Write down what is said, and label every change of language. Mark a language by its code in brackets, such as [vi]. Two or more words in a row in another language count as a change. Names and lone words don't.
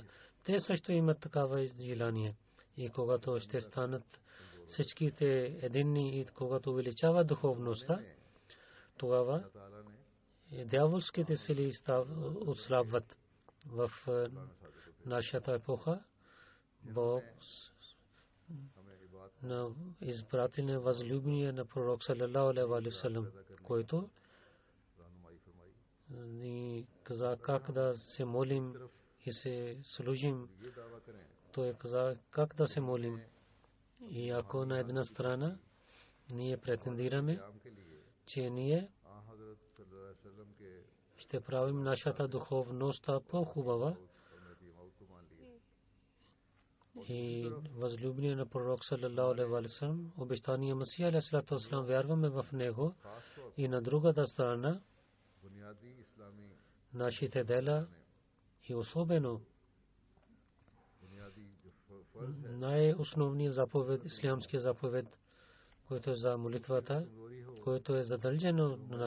[bg] Те също имат такава желание. И когато ще станат всичките единни и когато увеличава духовността, тогава дяволските сили отслабват. В нашата епоха Бог на избрателния възлюбения на пророк [ar] صلى الله عليه وسلم, [bg] който ни каза как да се молим и се служим. Той каза как да се молим. И ако на една страна ние претендираме, че ние ще правим нашата духовност по-хубава и възлюбения на пророк [ar] صلى الله عليه وسلم, [bg] обещания Масия [ar] عليه الصلاة والسلام, [bg] вярваме в него. И на другата страна нашите дела и особено най-основният заповед, ислямския заповед, който е за молитвата, който е задължено на нас.